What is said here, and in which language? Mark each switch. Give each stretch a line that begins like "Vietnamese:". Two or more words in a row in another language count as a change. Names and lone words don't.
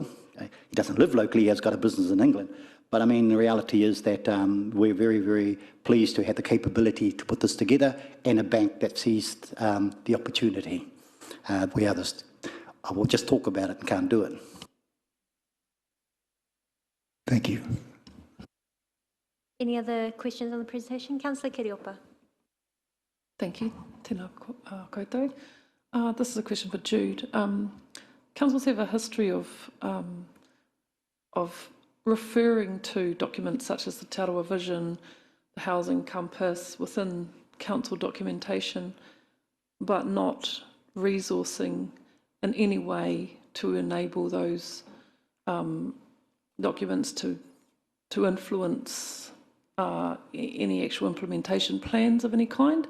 English: He doesn't live locally, he has got a business in England. But I mean, the reality is that we're very, very pleased to have the capability to put this together, and a bank that sees the opportunity. We others, I will just talk about it and can't do it. Thank you. Any other questions on the presentation? Councillor Kiriopa. Thank you.
Māori: Tēnā koutou.
English: This is a question for Jude. Councils have a history of referring to documents such as the Te Arawa Vision, the Housing Compass within council documentation, but not resourcing in any way to enable those documents to influence any actual implementation plans of any kind.